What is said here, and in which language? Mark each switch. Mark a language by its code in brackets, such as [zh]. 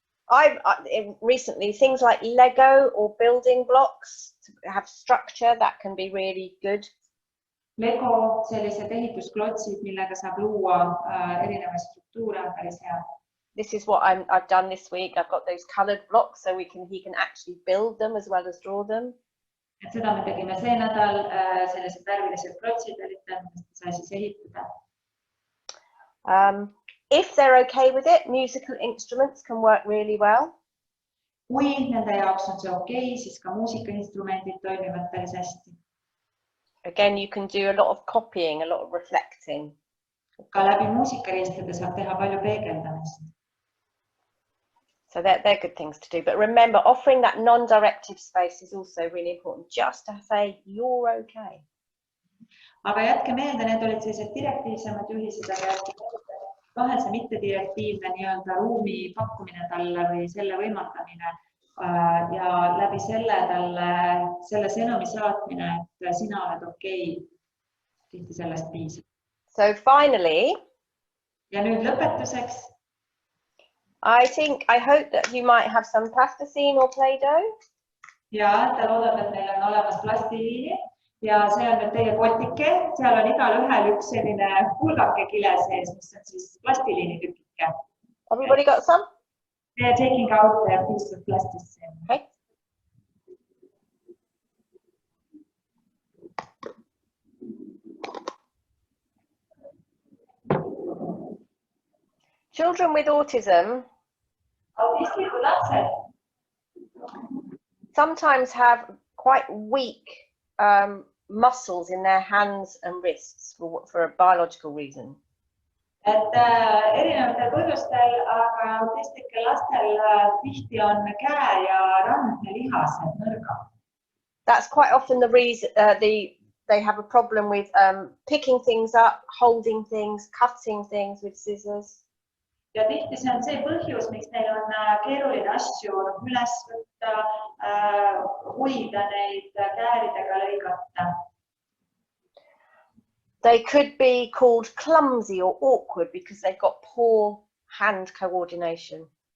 [en] I've recently, things like Lego or building blocks to have structure, that can be really good. [et] Lego, sellised ehitusklotsid, millega saab luua erinevaid struktuure, on päris hea. [en] This is what I've done this week. I've got those coloured blocks so he can actually build them as well as draw them. [et] Et seda me tegime see nädal, sellised värvilised klotsid olid, millest sai siis ehitada. [en] If they're okay with it, musical instruments can work really well. [et] Kui nende jaoks on see okei, siis ka muusikainstrumendid toimivad päris hästi. [en] Again, you can do a lot of copying, a lot of reflecting. [et] Ka läbi muusikariistade saab teha palju peegeldamist. [en] So they're good things to do. But remember, offering that non-directive space is also really important. Just to say, you're okay. [et] Aga jätke meelde, need olid sellised direktiivsemad juhised, aga vahel see mittedirektiivne nii-öelda ruumi pakkumine talle või selle võimaldamine ja läbi selle talle selle sõnumi saatmine, et sina oled okei. Tihti sellest piisab. [en] So finally, [et] ja nüüd lõpetuseks. [en] I hope that you might have some plasticine or Play-Doh. [et] Ja ta loodab, et meil on olemas plastiliini. Ja see on nüüd teie potike, seal on igal ühel üks selline pulgake kile sees, mis on siis plastiliini tükike. [en] Everybody got some? They're taking out their piece of plasticine. Okay. Children with autism [et] Autistikud lapsed [en] sometimes have quite weak muscles in their hands and wrists for a biological reason. [et] Et erinevatel põhjustel, aga autistike lastel tihti on käe ja randne lihased nõrgad. [en] That's quite often the reason they have a problem with picking things up, holding things, cutting things with scissors. [et] Ja tihti see on see põhjus, miks neil on keeruline asju üles võtta, hoida neid, kääridega lõigata. [en] They could be called clumsy or awkward because they've got poor hand coordination.